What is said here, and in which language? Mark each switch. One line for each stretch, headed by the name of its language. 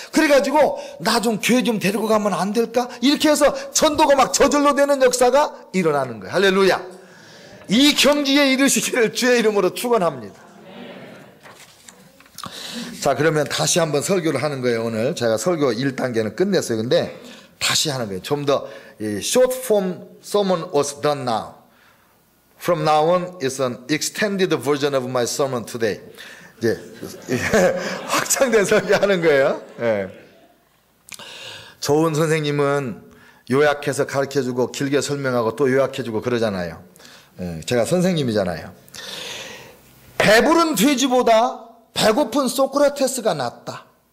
Korean: 그래가지고 나 좀 교회 좀 데리고 가면 안 될까? 이렇게 해서 전도가 막 저절로 되는 역사가 일어나는 거야. 할렐루야. 이 경지에 이르시기를 주의 이름으로 축원합니다. 자, 그러면 다시 한번 설교를 하는 거예요. 오늘 제가 설교 1단계는 끝냈어요. 근데 다시 하는 거예요. 좀 더
English: short form sermon was done now. From now on, it's an extended version of my sermon today.
Korean: 이제 확장된 설교하는 거예요. 네. 좋은 선생님은 요약해서 가르쳐주고 길게 설명하고 또 요약해주고 그러잖아요. 네. 제가 선생님이잖아요. 배부른 돼지보다 배고픈 소크라테스가 낫다.